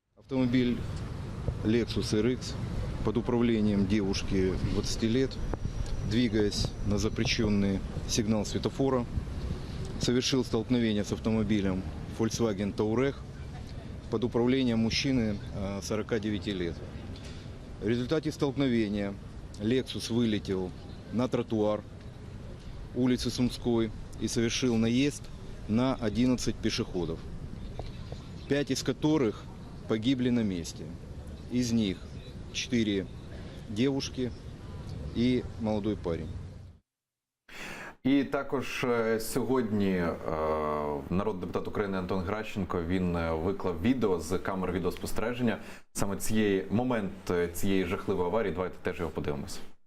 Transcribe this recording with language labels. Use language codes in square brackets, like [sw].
[ru] Автомобиль Lexus RX под управлением девушки 20 лет, двигаясь на запрещенный сигнал светофора, совершил столкновение с автомобилем Volkswagen Touareg под управлением мужчины 49 лет. В результате столкновения Lexus вылетел на тротуар улицы Сумской и совершил наезд на 11 пешеходов, 5 из которых погибли на месте. Из них 4 девушки и молодой парень. [uk] І також сьогодні народний депутат України Антон Гращенко, він виклав відео з камер відеоспостереження саме момент цієї жахливої аварії. Давайте теж його подивимося.